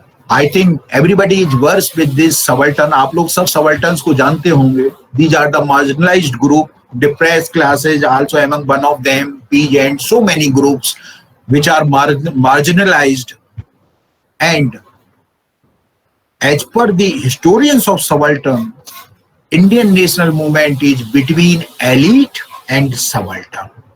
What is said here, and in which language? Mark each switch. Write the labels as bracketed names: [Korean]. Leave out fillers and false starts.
[English] I think everybody is versed with this subaltern. [Hindi] आप लोग सब subalterns को जानते होंगे. [English] These are the marginalized group, depressed classes, also among one of them, peasants, so many groups which are marginalized. And as per the historians of subaltern, Indian national movement is between elite and subaltern.